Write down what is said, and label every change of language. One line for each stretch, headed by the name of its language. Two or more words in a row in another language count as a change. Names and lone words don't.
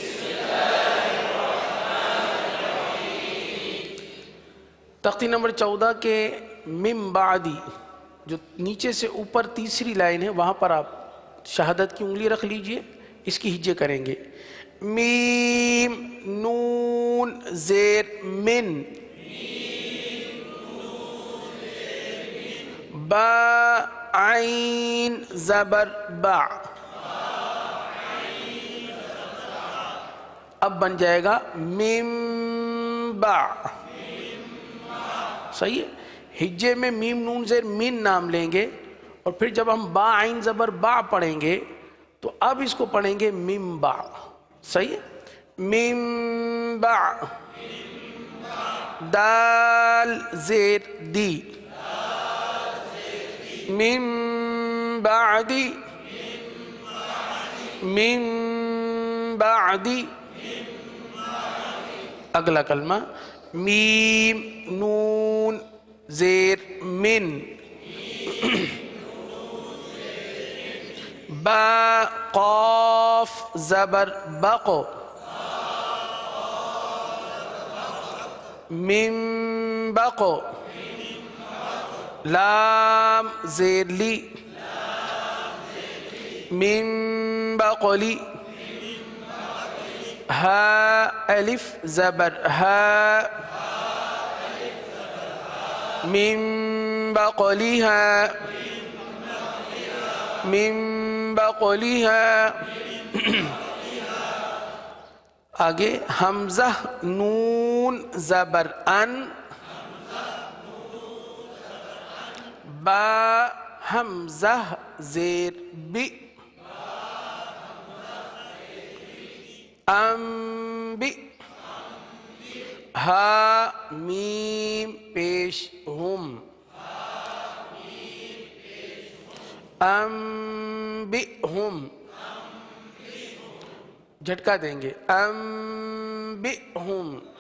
Urdu: تختی نمبر 14 کے من بعدی جو نیچے سے اوپر تیسری لائن ہے وہاں پر آپ شہادت کی انگلی رکھ لیجئے، اس کی ہجے کریں گے۔ میم نون زیر من، با عین زبر با، اب بن جائے گا میم با، صحیح ہے۔ ہجے میں میم نون زیر من نام لیں گے اور پھر جب ہم با عین زبر با پڑھیں گے تو اب اس کو پڑھیں گے میم با، صحیح ہے۔ میم با، دال زیر دی، میم بعدی، میم بعدی۔ اگلا کلمہ میم نون زیر من، با قاف زبر بقو، من بقو، لام زیر لی، من بقلی، ہا الف زبر ہا، من بقلیہا، من بقلیہا۔ آگے حمزہ نون زبر ان، با حمزہ زیر بی، انبی، ہا میم پیش ہم، انبئہم، جھٹکا دیں گے انبئہم۔